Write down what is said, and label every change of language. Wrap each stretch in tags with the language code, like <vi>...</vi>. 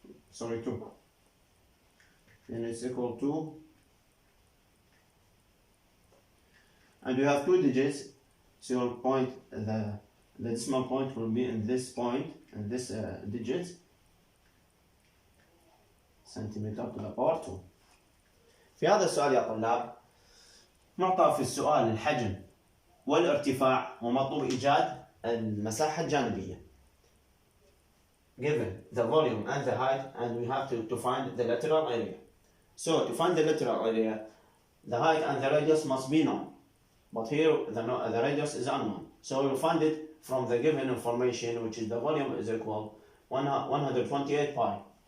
<en>Sorry, 2. And it's equal to, and we have 2 digits, so your point, the decimal point will be in this point, in this digit, centimeter to the power 2.</en> <ar>في هذا السؤال يا طلاب نعطى في السؤال الحجم والارتفاع ومطلوب إيجاد المساحة الجانبية.</ar> <en>Given the volume and the height, and we have to find the lateral area. So to find the lateral area, the height and the radius must be known, but here the radius is unknown. So we will find it from the given information, which is the volume is equal 128 pi.</en>